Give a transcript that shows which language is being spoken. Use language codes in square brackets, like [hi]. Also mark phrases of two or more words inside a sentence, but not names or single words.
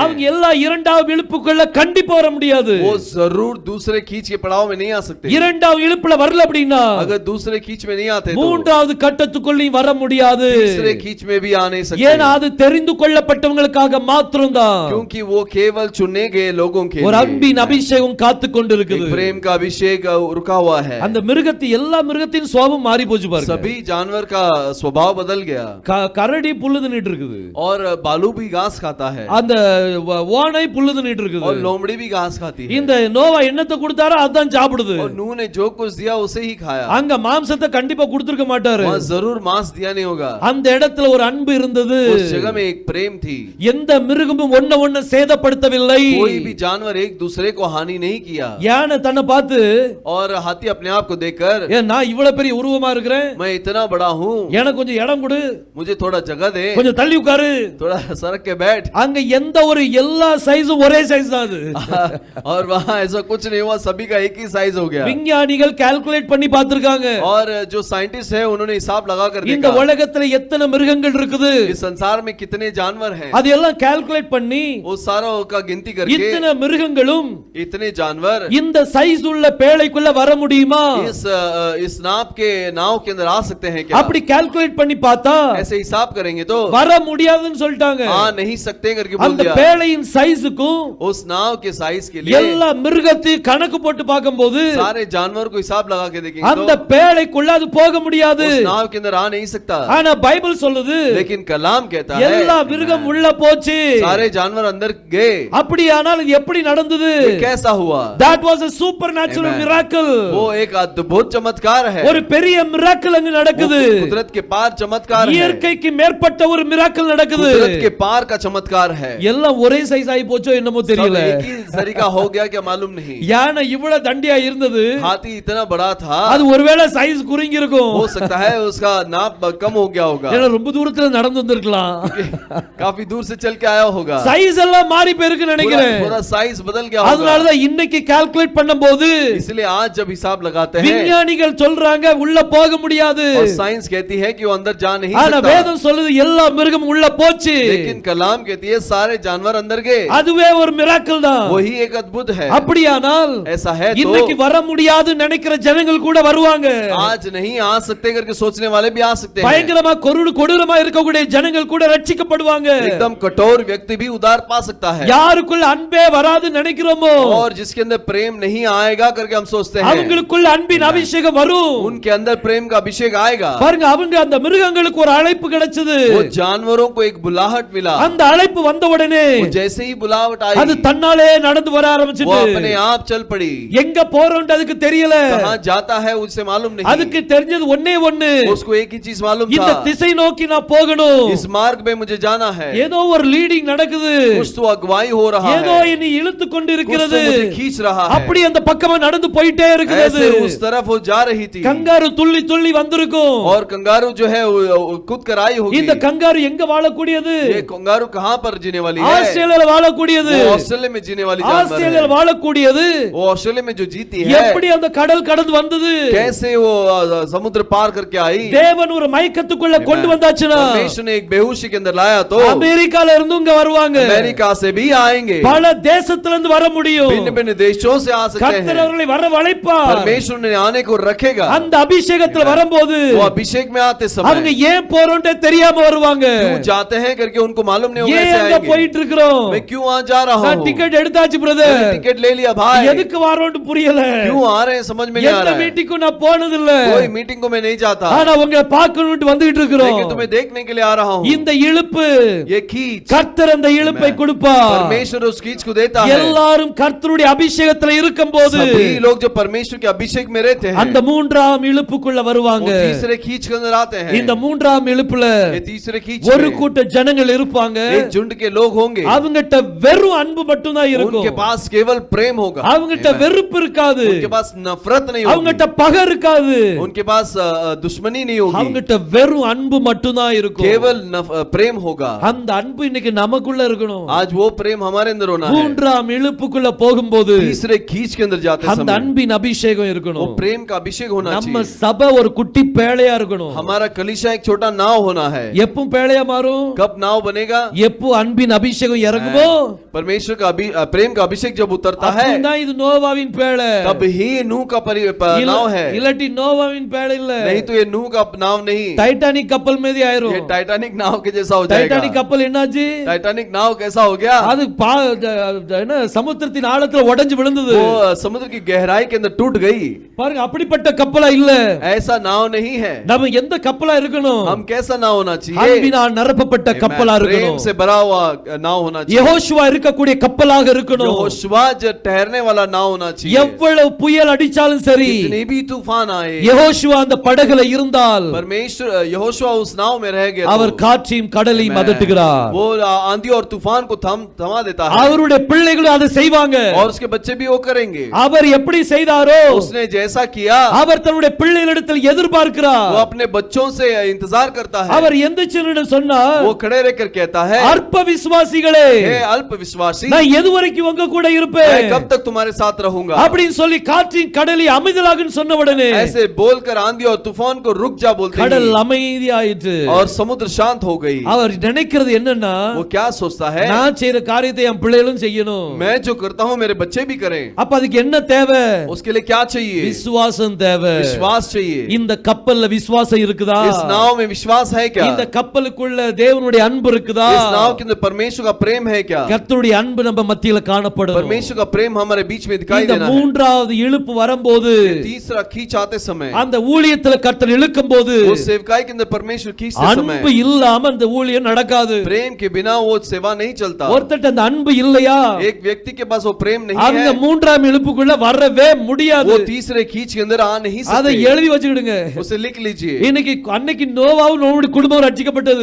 [ta] அவங்க எல்லா இரண்டாவது இழுப்புக்குள்ள கண்டிப்பா வர முடியாது. [hi] वो जरूर दूसरे खींच के पड़ाव में नहीं आ सकते। [ta] இரண்டாவது இழுப்புல வரல அப்படின்னா, [hi] अगर दूसरे खींच में नहीं आते तो [ta] மூன்றாவது கட்டத்துக்குள்ளேயும் வர முடியாது. [hi] तीसरे खींच में भी आ नहीं सकते। [ta] ஏன்னா அது தெரிந்து கொள்ளப்பட்டவங்களுக்காக மாத்திரம்தான். [hi] क्योंकि वो केवल चुने गए लोगों के [ta] ஒரு [hi] लिए [ta] அன்பின் அபிஷேகம் காத்து கொண்டிருக்குது. [hi] एक प्रेम का अभिषेक रुका हुआ है। [ta] அந்த மிருகத்தை எல்லா மிருகத்தின் சுவாபம் மாறி போச்சு பாருங்க. [hi] सभी जानवर का स्वभाव बदल गया। [ta] கரடி புல்லு தின்னுட்டு இருக்குது. [hi] और बालू भी घास खाता है। [ta] அந்த ஓனை புல்லு தின்னுட்டு இருக்குது. [hi] और लोमड़ी भी घास खाती है। [ta] இந்த நோவா என்னத்தை கொடுத்தாரோ அதான் சாப்பிடுது. [hi] और नूह ने जो कुछ दिया उसे ही खाया। [ta] அங்க மாம்சத்தை கண்டிப்பா கொடுத்திருக்க மாட்டாரு. [hi] वहाँ जरूर मांस दिया नहीं होगा। [ta] அந்த இடத்துல ஒரு அன்பு இருந்தது. [hi] उस जगह में एक प्रेम थी। [ta] எந்த மிருகமும் ஒண்ண சேதப்படுத்தவில்லை. [hi] कोई भी जानवर एक दूसरे को हानि नहीं किया। [ta] யானை தன்னை பார்த்து, [hi] और हाथी अपने आप को देखकर, [ta] நான் இவ்வளவு பெரிய உருவமா இருக்கிறேன், [hi] मैं इतना बड़ा हूँ, [ta] எனக்கு கொஞ்சம் இடம் கொடு, [hi] मुझे थोड़ा जगह दे, [ta] கொஞ்சம் தள்ளி உட்காரு. [hi] थोड़ा सड़क के बैठ। [ta] அங்க எந்த ஒரு எல்லா சைஸும் ஒரே சைஸ் தான் அது. [hi] और वहाँ ऐसा कुछ नहीं हुआ, सभी का एक ही साइज हो गया। [ta] விஞ்ஞானிகள் கால்குலேட் பண்ணி பார்த்திருக்காங்க. [hi] और जो साइंटिस्ट है उन्होंने हिसाब लगा कर [ta] இந்த [hi] देखा [ta] உலகத்துல எத்தனை மிருகங்கள் இருக்குது, [hi] इस संसार में कितने जानवर हैं। [ta] அதெல்லாம் கால்குலேட் பண்ணி [hi] वो सारा का गिनती करके [ta] இத்தனை மிருகங்களும் [hi] इतने जानवर [ta] இந்த சைஸ் உள்ள பேழைக்குள்ள வர முடியுமா? [hi] इस नाव के अंदर आ सकते हैं क्या? [ta] அப்படி கால்குலேட் பண்ணி பார்த்தா [hi] ऐसे हिसाब करेंगे तो [ta] வர முடியாதுன்னு சொல்லிட்டாங்க. [hi] आ नहीं सकते करके बोल [ta] அந்த [hi] दिया। [ta] பேழையின் சைஸுக்கும் [hi] उस नाव के साइज के लिए [ta] எல்லா மிருகத்தையும் கணக்கு போட்டு பார்க்கும்போது [hi] सारे जानवर को हिसाब लगा के देखेंगे [ta] அந்த [hi] तो [ta] பேழைக்குள்ள அது போக முடியாது. [hi] उस नाव के अंदर आ नहीं सकता। [ta] ஆனா பைபிள் சொல்லுது, [hi] लेकिन कलाम कहता है [ta] எல்லா மிருகம் உள்ள போச்சு. [hi] सारे जानवर अंदर गए। [ta] அப்படியானால் இது எப்படி நடந்தது? [hi] कैसा हुआ? [en] That was a supernatural miracle. [hi] वो एक अद्भुत चमत्कार है। [ta] ஒரு பெரிய miracle அங்க நடக்குது. [hi] कुदरत के पार चमत्कार है। [ta] இயற்கைக்கு மேற்பட்ட ஒரு miracle நடக்குது. [hi] कुदरत के पार का चमत्कार है। [ta] எல்லாம் ஒரே சைஸ் ஆகி போச்சோ என்னமோ தெரியல. [hi] एक ही तरीका हो गया क्या मालूम नहीं। [ta] யானை இவ்வளவு தண்டியா இருந்தது, [hi] हाथी इतना बड़ा था, [ta] அது ஒருவேளை சைஸ் குறுங்கி இருக்கும். [hi] हो सकता है उसका नाप कम हो गया होगा, [ta] ஏன்னா ரொம்ப தூரத்துல நடந்து வந்திருக்கலாம். [hi] काफी दूर से चल के आया होगा, [ta] சைஸ் எல்லாம் மாறி போயிருக்குன்னு நினைக்கிறேன். [hi] पूरा साइज बदल गया होगा. [ta] அதனால தான் இன்னைக்கு கால்குலேட் பண்ணும்போது [hi] इसलिए आज जब हिसाब लगाते हैं, [ta] விஞ்ஞானிகள் சொல்றாங்க உள்ள போக முடியாது. [hi] और साइंस कहती है कि वो अंदर जा नहीं [ta] ஆனா [hi] सकता, [ta] வேதம் சொல்லுது எல்லா மிருகமும் உள்ள போச்சு. [hi] लेकिन कलाम कहती है सारे जानवर अंदर गए. [ta] அதுவே ஒரு மிராக்கிள் தான். [hi] वही एक अद्भुत है. [ta] அப்படியானால் [hi] ऐसा है तो [ta] இன்னைக்கு வர முடியாது நினைக்கிற ஜனங்கள் கூட வருவாங்க. [hi] आज नहीं आ सकते करके सोचने वाले भी आ सकते हैं. [ta] பயங்கரமா கொடூரமா இருக்கக்கூடிய ஜனங்கள் கூட ரட்சிக்கப்படுவாங்க. [hi] एकदम कठोर व्यक्ति भी उद्धार पा सकता है. [ta] யாருக்குள்ள அன்பே வராது நினைக்கிறோமோ, [hi] और जिसके अंदर प्रेम नहीं आएगा करके हम सोचते हैं, [ta] அவங்களுக்குள்ள அன்பின் அபிஷேகம் வரும். [hi] उनके अंदर प्रेम का अभिषेक आएगा. [ta] பாருங்க, அவங்க அந்த மிருகங்களுக்கு ஒரு அழைப்பு கிடைச்சது. [hi] वो जानवरों को एक बुलाहट मिला. [ta] அந்த அழைப்பு வந்த உடனே [hi] जैसे ही बुलाहट आई, [ta] அது தன்னாலே நடந்து வர ஆரம்பிச்சிட்டு [hi] वो अपने आप चल पड़ी. [ta] எங்க போறோம்னு அதுக்கு தெரியல. [hi] कहां जाता है उसे मालूम नहीं. [ta] அதுக்கு தெரிஞ்சது ஒண்ணே ஒண்ணு, [hi] उसको एक ही चीज मालूम [ta] இந்த [hi] था, [ta] திசை நோக்கி நான் போகணும். [hi] इस मार्ग में मुझे जाना है. [ta] ஏதோ ஒரு லீடிங் நடக்குது, [hi] कुछ तो अगुवाई हो रहा [ta] ஏதோ [hi] है, [ta] என்னை இழுத்து கொண்டு [hi] कुछ [ta] இருக்கிறது. [hi] तो मुझे खींच रहा है. [ta] அப்படி அந்த பக்கமா நடந்து போயிட்டே இருக்கிறது. [hi] ऐसे उस तरफ वो जा रही थी. [ta] கங்காரு துள்ளி துள்ளி வந்திருக்கும். [hi] और कंगारू जो है वो कूद कर आई होगी. [ta] இந்த கங்காரு எங்க வாழக்கூடியது? [hi] ये कंगारू कहां पर जीने वाली है? [ta] ஆஸ்திரேலியால வாழக்கூடியது. [hi] वो ऑस्ट्रेलिया में जीने वाली जानवर [ta] ஆஸ்திரேலியால [hi] है. [ta] வாழக்கூடியது [hi] वो ऑस्ट्रेलिया में जो जीती है, [ta] எப்படி அந்த கடல் கடந்து வந்தது? [hi] कैसे वो समुद्र पार करके आई? [ta] தேவன் ஒரு மயக்கத்துக்குள்ள கொண்டு வந்தாச்சுனா, [hi] परमेश्वर ने एक बेहोशी के अंदर लाया तो [ta] அமெரிக்கால இருந்து இங்க வருவாங்க, [hi] अमेरिका से भी आएंगे, [ta] பல தேசத்துல இருந்து வர முடியும். [hi] भिन्न भिन्न देशों से आ सकते [ta] கர்த்தர் [hi] हैं. [ta] அவர்களை வரவழைப்பார். [hi] परमेश्वर ने आने को रखेगा. [ta] அந்த அபிஷேகத்துல வரும்போது [hi] वो अभिषेक में आते [ta] அவங்க [hi] समय [ta] ஏன் போறோம்னு தெரியாம வருவாங்க. [hi] क्यों जाते हैं करके उनको मालूम नहीं होगा [ta] ஏன் [hi] ऐसे [ta] அங்க [hi] आएंगे. [ta] போயிட்டு இருக்கிறோம்? [hi] मैं क्यों वहां जा रहा [ta] நான் [hi] हूँ? [ta] டிக்கெட் எடுத்தாச்சு பிரதர், [hi] मैंने टिकट ले लिया भाई, [ta] எதுக்கு வரோம்னு புரியல. [hi] क्यों आ रहे हैं समझ में नहीं आ [ta] எந்த [hi] रहा है. [ta] மீட்டிங்கும் நான் போனது இல்ல, [hi] कोई मीटिंग को मैं नहीं जाता, [ta] ஆனா உங்களை பார்க்கணும்னு வந்துட்டு இருக்கிறோம். [hi] लेकिन तुम्हें देखने के लिए आ रहा हूँ. [ta] இந்த இழுப்பு [hi] ये खींच [ta] கர்த்தர் அந்த இழுப்பை கொடுப்பார். [hi] परमेश्वर उस खींच को देता है. [ta] எல்லாரும் கர்த்தருடைய அபிஷேகத்துல இருக்கும்போது [hi] सभी लोग जो परमेश्वर के अभिषेक में रहते हैं, [ta] அந்த மூன்றாம் இழுப்புக்குள்ள வருவாங்க. [hi] वो तीसरे खींच के अंदर आते हैं. [ta] இந்த மூன்றாம் இழுப்புல [hi] ये तीसरे खींच [ta] ஒரு [hi] में [ta] கூட்ட ஜனங்கள் இருப்பாங்க. [hi] एक झुंड के लोग होंगे. [ta] அவங்கட்ட வெறும் அன்பு மட்டும் தான் இருக்கும். [hi] उनके पास केवल प्रेम होगा. [ta] அவங்கட்ட வெறுப்பு இருக்காது. [hi] उनके पास नफरत नहीं [ta] அவங்கட்ட [hi] होगी. [ta] பகை இருக்காது. [hi] उनके पास दुश्मनी नहीं होगी. [ta] அவங்கட்ட வெறும் அன்பு மட்டும் தான் இருக்கும். [hi] केवल प्रेम होगा. [ta] அந்த அன்பு இன்னைக்கு நமக்குள்ள இருக்கணும். [hi] आज वो प्रेम हमारे अंदर होना है. [ta] மூன்றாம் இழுப்புக்குள்ள போகும்போது [hi] तीसरे खींच के अंदर जाते [ta] அந்த [hi] समय [ta] அன்பின் அபிஷேகம் [hi] वो [ta] இருக்கணும். [hi] प्रेम का अभिषेक होना [ta] நம்ம [hi] चाहिए. [ta] சபை ஒரு குட்டி பேழையா இருக்கணும். [hi] हमारा कलीसिया एक छोटा नाव होना है. [ta] எப்போ பேழையா மாறும்? [hi] कब नाव बनेगा? [ta] எப்போ அன்பின் அபிஷேகம் இறங்குமோ [hi] परमेश्वर का प्रेम का अभिषेक जब उतरता है, [ta] அப்பதான் இது நோவாவின் பேழை. [hi] तब ही नूह का नाव है. [ta] இல்லாட்டி நோவாவின் பேழை இல்ல, [hi] नहीं तो ये नूह का नाव नहीं, [ta] டைட்டானிக் கப்பல் மாதிரி ஆயிரும். [hi] ये टाइटैनिक नाव के जैसा हो जाएगा. [ta] டைட்டானிக் கப்பல் என்னாச்சு? [hi] टाइटैनिक नाव कैसा हो गया? [ta] அது என்ன சமுத்திரத்தின் ஆழத்துல உடைஞ்சு விழுந்தது. [hi] वो समुद्र की गहराई के अंदर टूट गई. [ta] பாருங்க, அப்படிப்பட்ட கப்பலா இல்ல. [hi] ऐसा नाव नहीं है. [ta] நம்ம எந்த கப்பலா இருக்கணும்? [hi] हम कैसा नाव होना चाहिए? [ta] அன்பினால் நிரப்பப்பட்ட கப்பலா [hi] प्रेम [ta] இருக்கணும். [hi] से भरा हुआ नाव होना चाहिए. [ta] யெகோஷுவா இருக்கக்கூடிய கப்பலாக இருக்கணும். [hi] यहोशुआ जो ठहरने वाला नाव होना चाहिए. [ta] எவ்வளவு புயல் அடிச்சாலும் சரி, [hi] जितने भी तूफान आए, [ta] யெகோஷுவா அந்த படகுல இருந்தால் [hi] परमेश्वर यहोशुआ उस नाव में रह गया [ta] அவர் காற்றையும் கடலையும் அதட்டுகிறார். [hi] वो आंधी और तूफान को थमा देता है. [ta] அவருடைய பிள்ளைகளும் அதை செய்வாங்க. [hi] और उसके बच्चे भी वो करेंगे. [ta] அவர் எப்படி செய்தாரோ [hi] उसने जैसा किया, [ta] அவர் தன்னுடைய பிள்ளைகளிடத்தில் எதிர்பார்க்கிறார். [hi] वो अपने बच्चों से इंतजार करता है. [ta] அவர் எந்திரிச்சு சொன்னார், [hi] वो खड़े रहकर कहता है, [ta] அற்ப விசுவாசிகளே, [hi] हे अल्प विश्वासी, [ta] நான் எது வரைக்கும் உங்க கூட இருப்பேன்? [hi] मैं कब तक तुम्हारे साथ रहूंगा? [ta] அப்படின்னு சொல்லி காற்றின் கடலை அமைதலாகன்னு சொன்ன உடனே [hi] ऐसे बोलकर आंधी और तूफान को रुक जा बोलते [ta] கடல் [hi] ही, [ta] அமைதியாயிற்று. [hi] और समुद्र शांत हो गई. [ta] அவர் நினைக்கிறது என்னன்னா, [hi] वो क्या सोचता है? [ta] நான் செய்யற காரியத்தை என் பிள்ளைகளும் செய்யணும். [hi] मैं जो करता हूँ मेरे बच्चे भी करें. [ta] அப்ப அதுக்கு என்ன தேவை? [hi] उसके लिए क्या चाहिए? [ta] விசுவாசம் தேவை. [hi] विश्वास चाहिए. [ta] இந்த கப்பல்ல விசுவாசம் இருக்குதா? [hi] इस नाव में विश्वास है क्या? [ta] இந்த கப்பலுக்குள்ள தேவனுடைய அன்பு இருக்குதா? [hi] इस नाव के अंदर परमेश्वर का प्रेम है क्या? [ta] கர்த்தருடைய அன்பு நம்ம மத்தியில காணப்படும். [hi] परमेश्वर का प्रेम हमारे बीच में दिखाई [ta] இந்த [hi] देना है. [ta] மூன்றாவது இழுப்பு வரும்போது, [hi] तीसरा खींच आते समय, [ta] அந்த ஊழியத்துல கர்த்தர் இழுக்கும்போது, [hi] वो सेवकाई के अंदर परमेश्वर खींचते समय, [ta] அன்பு இல்லாம அந்த ஊழியம் நடக்காது. [hi] प्रेम के बिना वो सेवा नहीं चलता. [ta] ஒருத்தட்ட அந்த அன்பு இல்லையா, [hi] एक व्यक्ति के पास वो प्रेम नहीं [ta] அவங்க [hi] है, [ta] மூன்றாம் இழுப்புக்குள்ள வரவே முடியாது. [hi] वो तीसरे खींच के अंदर आ नहीं [ta] அதை [hi] सकते. [ta] எழுதி வச்சுக்கிடுங்க. [hi] उसे लिख लीजिए. [ta] இன்னைக்கு அன்னைக்கு நோவாவும் நோவாவுடைய குடும்பம் ரட்சிக்கப்பட்டது.